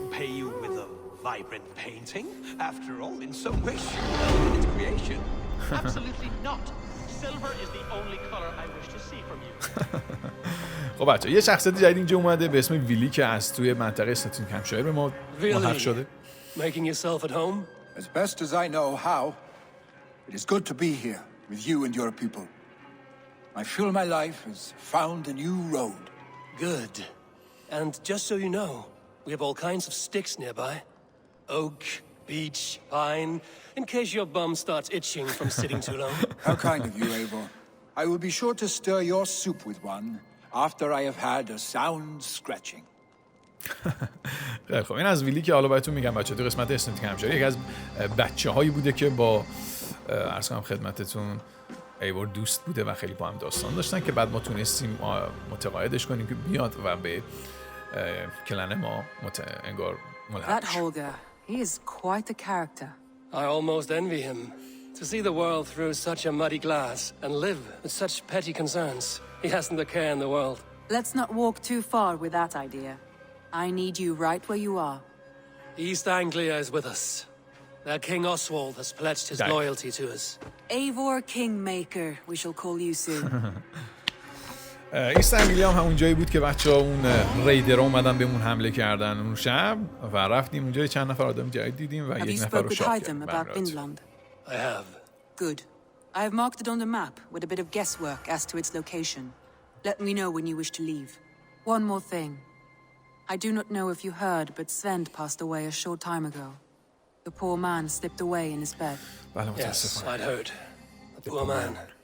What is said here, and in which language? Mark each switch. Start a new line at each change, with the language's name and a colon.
English: Pay you with a vibrant painting? After all, in some way, in its creation. Absolutely not. Silver is the only color I wish to see from you.
Persian: خب بچه یه شخصیت جدید اینجا اومده به اسم ویلی که از توی منطقه اسلحه به ما محق شده.
English: Making yourself at home? As best as I know how, it is good to be here with you and your people. I feel my life has found a new road. Good. And just so you know, we have all kinds of sticks nearby. Oak, beech, pine, in case your bum starts itching from sitting too long. How kind of you, Eivor. I will be sure to stir your soup with one after I have had a sound scratching.
Persian: خب این از ویلی که حالا بهتون میگم بچه‌ها تو قسمت اسلحه یکی از بچه‌هایی بوده که با عرض کنم خدمتتون ایوار دوست بوده و خیلی با هم داستان داشتن که بعد ما تونستیم متقاعدش کنیم که بیاد و به کلن ما انگار ملحق بشه.
English: That Holger, he is quite a character. I almost envy him. To see the world through such a muddy glass and live with such petty concerns. He hasn't a care in the world. Let's not walk too far with that idea. I need you right where you are. East Anglia is with us. Their King Oswald has pledged his loyalty to us. Eivor Kingmaker, we shall call you soon.
Persian: ایست انگلیا هم همون جایی بود که بچه‌ها اون ریدرها اومدن بهمون حمله کردن اون شب و رفتیم اونجا چند نفر آدم جدید دیدیم و یک نفر رو شاد کردیم.
English: I have. Good. I have marked it on the map with a bit of guesswork as to its location. Let me know when you wish to leave. One more thing. I do not know if you heard, but Svend passed away a short time ago. The poor man slipped away in his bed. Yes, I'd heard. The poor man.